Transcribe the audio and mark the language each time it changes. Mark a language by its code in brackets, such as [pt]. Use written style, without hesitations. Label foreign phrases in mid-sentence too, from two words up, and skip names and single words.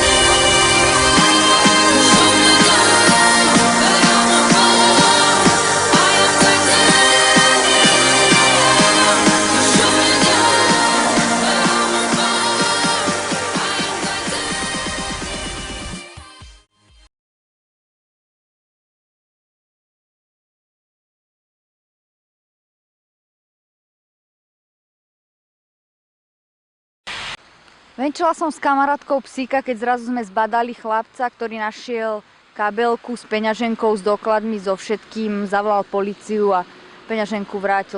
[en] You shoot me down, but I won't fall. I am titanium. You shoot me down, but I won't fall. I am titanium. [sk] Venčila som s kamarátkou psíka, keď zrazu sme zbadali chlapca, ktorý našiel kabelku s peňaženkou, s dokladmi, so všetkým, zavolal políciu a peňaženku vrátil.